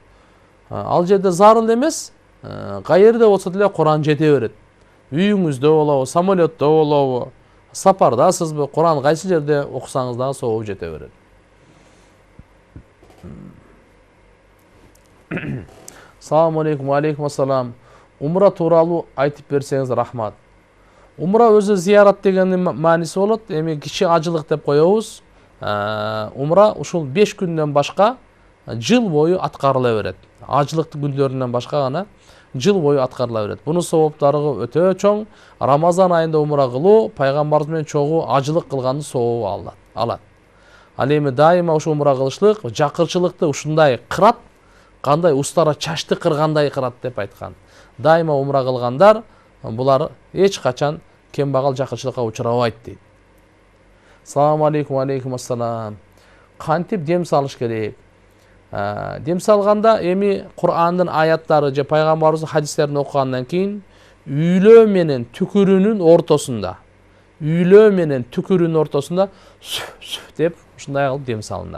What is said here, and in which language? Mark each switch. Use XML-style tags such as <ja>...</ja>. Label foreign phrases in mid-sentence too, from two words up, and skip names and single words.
<ky>Ал жерде зарыл эмес, кайерде болсо деле Куран жете берет. Үйүңүздө болобу, самолетто болобу, сапардасызбы, Куран кайсы жерде окусаңыз дагы соо жете берет.</ky> <ar>سلام عليكم، عليكم السلام.</ar> <ky>Умра тууралуу айтып берсеңиз рахмат. Умра өзү зиярат дегендин мааниси болот. Эми кичи ажылык деп коебуз. Умра ушул 5 күндөн башка жыл бою аткарыла берет. Ажылыктын күндөрүнөн башка гана жыл бою аткарыла берет. Бунун сооптары өтө чоң. Рамазан айында умра кылуу пайгамбарыбыз менен чогуу ажылык кылгандын сообу алат. Ал эми дайыма ушу умра кылышлык жакырчылыкты ушундай кырат, кандай устара чачты кыргандай кырат деп айткан. Дайыма умра кылгандар булар эч качан кембагал жакырчылыкка учурабайт дейт.</ky> <ar>سلام عليكم، عليكم السلام.</ar> <ky>Кантип дем салыш керек? Дем салганда эми Кур'андын аяттары же пайгамбарыбыздын хадистерин окугандан кийин үйлөө менен түкүрүнүн ортосунда деп ушундай кылып дем салынат.</ky>